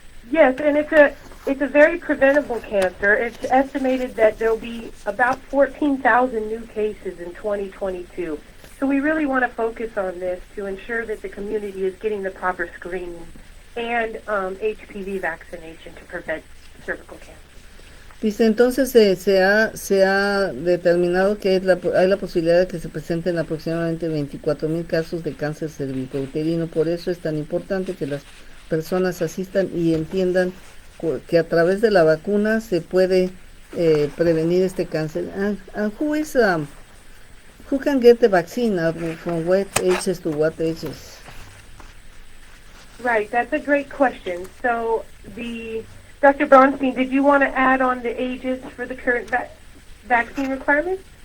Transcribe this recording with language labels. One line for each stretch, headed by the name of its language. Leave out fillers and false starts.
English: Yes, and it's a very preventable cancer. It's estimated that there'll be about 14,000 new cases in 2022. So we really want to focus on this to ensure that the community is getting the proper screening and HPV vaccination to prevent cervical cancer.
Spanish: Dice, entonces se ha determinado que hay la posibilidad de que se presenten aproximadamente 24,000 casos de cáncer cervicouterino. Por eso es tan importante que las personas asistan y entiendan que a través de la vacuna se puede prevenir este cáncer.
English: And who can get the vaccine? From what ages to what ages? Right, that's a great question. So Dr. Bronstein, did you want to add on the ages for the current vaccine requirements?